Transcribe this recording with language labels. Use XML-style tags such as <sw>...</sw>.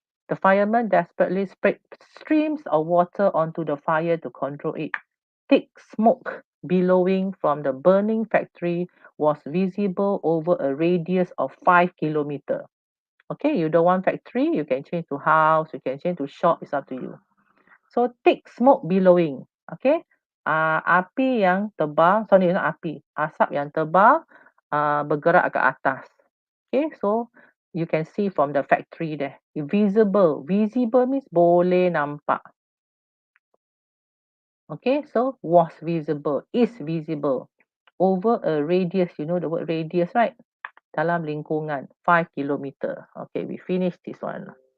<en>The firemen desperately sprayed streams of water onto the fire to control it. Thick smoke billowing from the burning factory was visible over a radius of 5 kilometers. Okay, you don't want factory, you can change to house, you can change to shop, it's up to you. So, thick smoke billowing.</en> <ms>Okay, api yang tebal,</ms> <en>sorry, not</en> <ms>api, asap yang tebal bergerak ke atas.</ms> <en>Okay, so you can see from the factory there. Visible.</en> <ms>Visible means boleh nampak.</ms> <en>Okay, so was visible, is visible. Over a radius, you know the word radius, right?</en> <ms>Dalam lingkungan, 5 kilometer.</ms> <en>Okay, we finish this one.</en>